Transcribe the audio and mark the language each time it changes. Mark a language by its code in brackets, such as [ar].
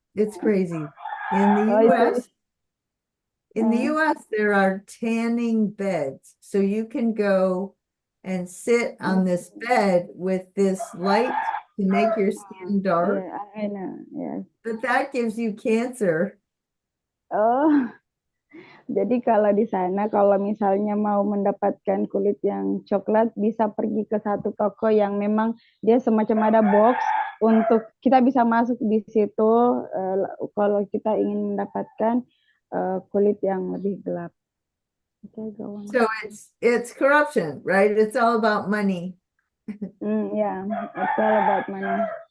[en] it's crazy. In the [id] itu, [en] US, there are tanning beds. So you can go and sit on this bed with this light to make your skin dark, yeah, I know, yes. but that gives you cancer. [id] Oh, jadi kalau di sana, kalau misalnya mau mendapatkan kulit yang coklat, bisa pergi ke satu toko yang memang dia semacam ada box untuk kita bisa masuk di situ kalau kita ingin mendapatkan kulit yang lebih gelap. [en] Okay, go on. So it's corruption, right? It's all about money. Yeah, it's all about money.